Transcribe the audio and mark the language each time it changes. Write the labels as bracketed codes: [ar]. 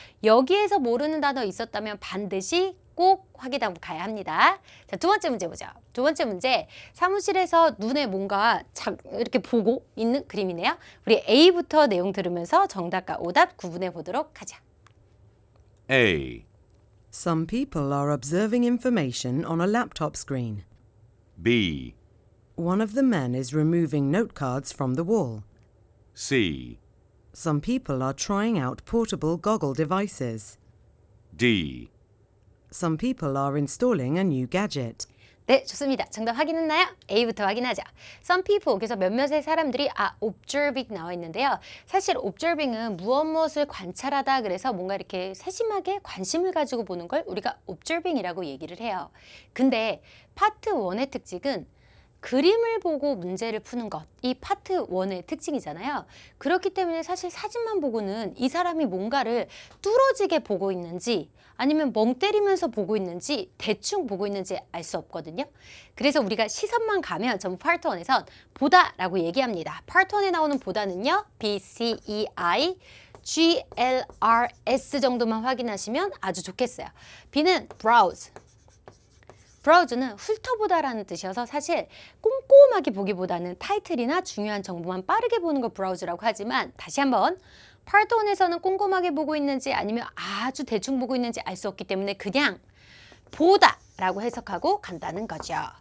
[ko] 여기에서 모르는 단어 있었다면 반드시 꼭 확인하고 가야 합니다. 자, 두 번째 문제 보죠. 두 번째 문제, 사무실에서 눈에 뭔가 이렇게 보고 있는 그림이네요. 우리 A부터 내용 들으면서 정답과 오답 구분해 보도록 하자. [en] A. Some people are observing information on a laptop screen. B. One of the men is removing note cards from the wall. C. Some people are trying out portable goggle devices. D. Some people are installing a new gadget. [ko] 네, 좋습니다. 정답 확인했나요? A부터 확인하자. [en] Some people, [ko] 그래서 몇몇의 사람들이 observing 나와 있는데요. 사실 observing은 무엇을 관찰하다 그래서 뭔가 이렇게 세심하게 관심을 가지고 보는 걸 우리가 observing이라고 얘기를 해요. 근데 파트 1의 특징은 그림을 보고 문제를 푸는 것, 이 파트 1의 특징이잖아요. 그렇기 때문에 사실 사진만 보고는 이 사람이 뭔가를 뚫어지게 보고 있는지 아니면 멍 때리면서 보고 있는지 대충 보고 있는지 알 수 없거든요. 그래서 우리가 시선만 가면 전부 파트 1에선 보다라고 얘기합니다. 파트 1에 나오는 보다는요. B, C, E, I, G, L, R, S 정도만 확인하시면 아주 좋겠어요. B는 browse. 브라우즈는 훑어보다라는 뜻이어서 사실 꼼꼼하게 보기보다는 타이틀이나 중요한 정보만 빠르게 보는 걸 브라우즈라고 하지만 다시 한번 파트 1에서는 꼼꼼하게 보고 있는지 아니면 아주 대충 보고 있는지 알 수 없기 때문에 그냥 보다라고 해석하고 간다는 거죠.